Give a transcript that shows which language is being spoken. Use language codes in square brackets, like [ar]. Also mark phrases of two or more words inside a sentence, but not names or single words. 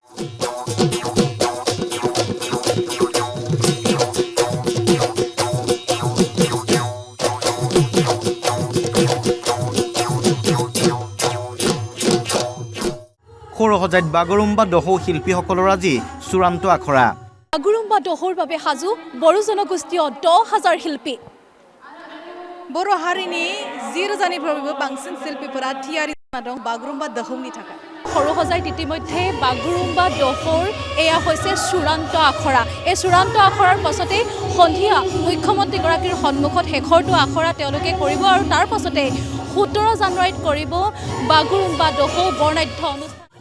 [as] সৰুসজাইত বাগৰুম্বা দহৌ শিল্পীসকলৰ আজি চূড়ান্ত আখৰা। বাগৰুম্বা দহৌৰ বাবে সাজু বড়ো জনগোষ্ঠীয় 10,000 শিল্পী। [brx] बर' हारिनि 10,000निफ्रायबो बांसिन शिल्पीफोरा थियारि दं बागुरुम्बा दोहौनि थाखाय। [as] সৰুসজাইত ইতিমধ্যে বাগৰুম্বা দহৌৰ এয়া হৈছে চূড়ান্ত আখৰা। এই চূড়ান্ত আখৰাৰ পাছতে সন্ধিয়া মুখ্যমন্ত্ৰীগৰাকীৰ সন্মুখত শেষৰটো আখৰা তেওঁলোকে কৰিব আৰু তাৰ পাছতে 17 জানুৱাৰীত কৰিব বাগৰুম্বা দহৌ বৰ্ণাঢ্য অনুষ্ঠান।